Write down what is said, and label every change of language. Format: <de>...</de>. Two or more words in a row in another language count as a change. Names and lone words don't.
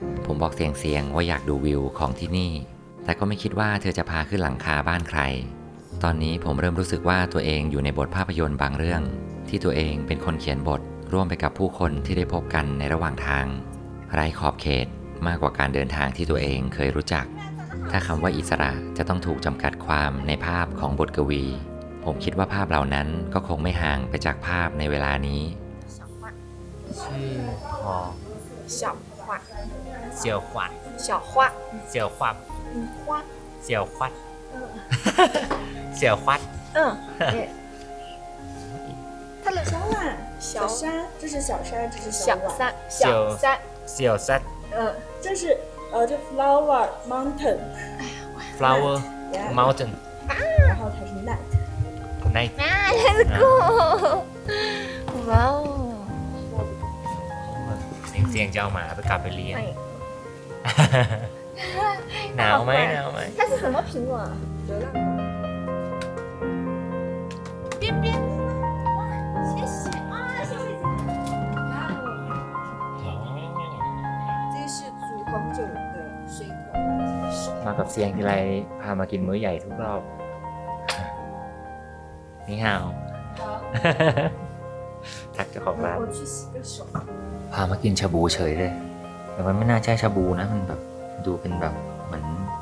<th>ผมบอกเสียงว่าอยากดูวิวของที่นี่แต่ก็ไม่คิดว่าเธอจะพาขึ้นหลังคาบ้านใครตอนนี้ผมเริ่มรู้สึกว่าตัวเองอยู่ในบทภาพยนตร์บางเรื่องที่ตัวเองเป็นคนเขียนบทร่วมไปกับผู้คนที่ได้พบกันในระหว่างทางไร้ขอบเขตมากกว่าการเดินทางที่ตัวเองเคยรู้จักถ้าคำว่าอิสระจะต้องถูกจำกัดความในภาพของบทกวีผมคิดว่าภาพเหล่านั้นก็คงไม่ห่างไปจากภาพในเวลานี้ ชื่อหอ</th> <zh>小花</zh> <th>เสี่ยวขวัญ</th> <zh>小花</zh> <th>เสี่ยวขวัญ</th> <zh>花</zh> <th>เสี่ยวขวัญเสี่ยวขวัญ</th> <zh>它的小小山，这是小山，这是小碗。山小山</zh> <th>เสี่ยวซัด</th> <zh>这是这</zh> <en>flower mountain， flower mountain</en> <zh>然后它是 night。</zh> <en>night let's go ว้าว</en> <th>เสียงจะเอาหมาไปกลับไปเลี้ยงหนาวไหมหนาวไหม</th> <zh>它是什么苹果啊流浪边边谢谢啊谢谢这是煮红酒的水果</zh> <th>มากับเสียงทีไรพามากินมื้อใหญ่ทุกรอบนี่ฮาวทักเจ้าของร้านพามากินชาบูเฉยเลยแต่มันไม่น่าใช่ชาบูนะมันแบบดูเป็นแบบเหมือน</th>